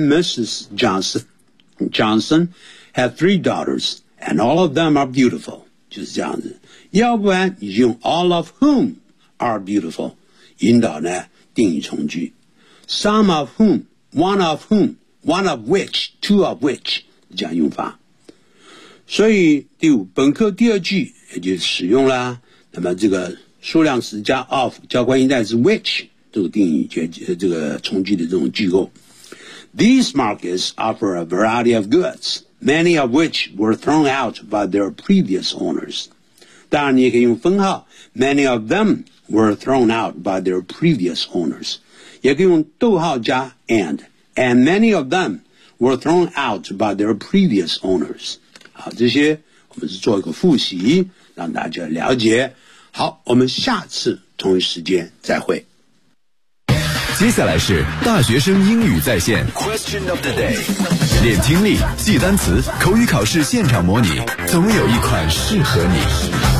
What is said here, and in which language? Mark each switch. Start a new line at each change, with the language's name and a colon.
English: and Mrs. Johnson have three daughtersAnd all of them are beautiful.
Chinese: 就是这样子。要不然你就用
English: all of whom are beautiful.
Chinese: 引导呢定语从句。
English: Some of whom, one of whom, one of which, two of which,
Chinese: 这样用法。所以第五本课第二句也就使用了那么这个数量词加 of, 加关系代词 which, 这个定语这个从句的这种句构。
English: These markets offer a variety of goods, many of which were thrown out by their previous owners.
Chinese: 当然你可以用分号
English: many of them were thrown out by their previous owners.
Chinese: 也可以用逗号加
English: and many of them were thrown out by their previous owners.
Chinese: 好，这些我们是做一个复习，让大家了解。好，我们下次同一时间再会。接下来是大学生英语在线 Question of the day， 练听力，记单词，口语考试现场模拟，总有一款适合你。